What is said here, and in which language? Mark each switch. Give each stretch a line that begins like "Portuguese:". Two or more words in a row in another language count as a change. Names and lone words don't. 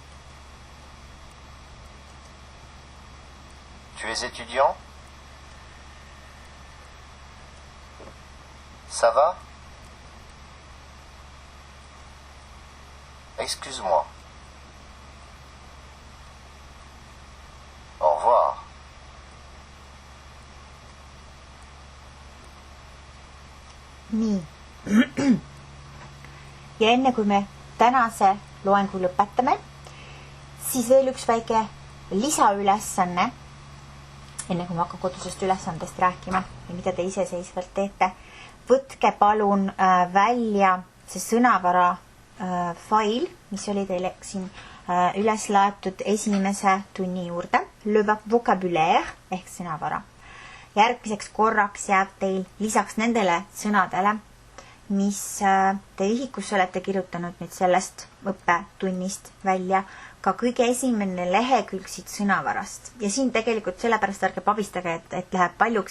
French: Tu es étudiant? Ça va? Excuse-moi. Au revoir.
Estonian: Nii. Ja enne kui me tänase loengu lõpetame, siis veel üks väike lisaülesanne, enne kui ma hakkan kodusest ülesandest rääkima ja mida te iseseisvalt teete. Võtke palun välja see sõnavara fail, mis oli teile siin üles laetud esimese tunni juurde.
French: Le vocabulaire
Estonian: ehk sõnavara. Järgmiseks korraks jääb teil lisaks nendele sõnadele, mis te ühikusse olete kirjutanud nüüd sellest õppetunnist välja, ka kõige esimene lehekülg siit sõnavarast. Ja siin tegelikult sellepärast ärge pabistage, et läheb paljuks.